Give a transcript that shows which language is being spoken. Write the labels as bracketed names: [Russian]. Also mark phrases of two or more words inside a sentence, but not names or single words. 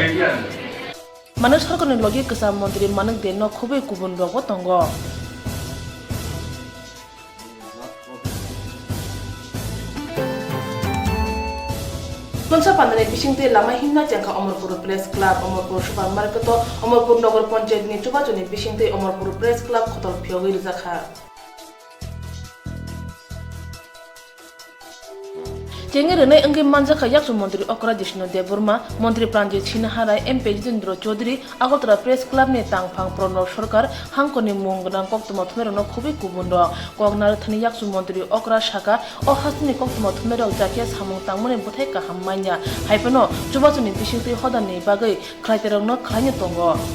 [Kok Borok] মানিক [Bangla] সরকারের লগে [Kok Borok] কিষান মন্ত্রী মানিক দেন খুবই কুবন রগ তঙ্গ পান্দানি বিশিংতে লামা হিমনা জাঙ্কা অমরপুর প্রেস ক্লাব, অমরপুর সুপার মার্কেট, অমরপুর নগর পঞ্চায়েত নি চুবাচনি বিশিংতে অমরপুর প্রেস ক্লাব খতল ফিয়গৈ রিজাখা চেঙ্গেরেনে अंगे मानजाखा याक्सु मंत्री अकरा जिष्णु देवबर्मा, मंत्री प्राणजित सिन्हाराय, एमपी जितेंद्र चौधरी, আগরতলা प्रेस क्लब ने तांगफां प्रणब सरकार हांकनि मुंगनां कक्तमा थुमेरनो खुबि गुबुन कगनार थानि याक्सु मंत्री अकरा शाखा अ हासनि कक्तमा थुमेरक जाकिया सामं तांमने बुथाय काहाम माइना हाइफेनो चुबाचुनि बिसिंति हदाननि बागै ख्लाइतेरंनो ख्लाइनो दंगो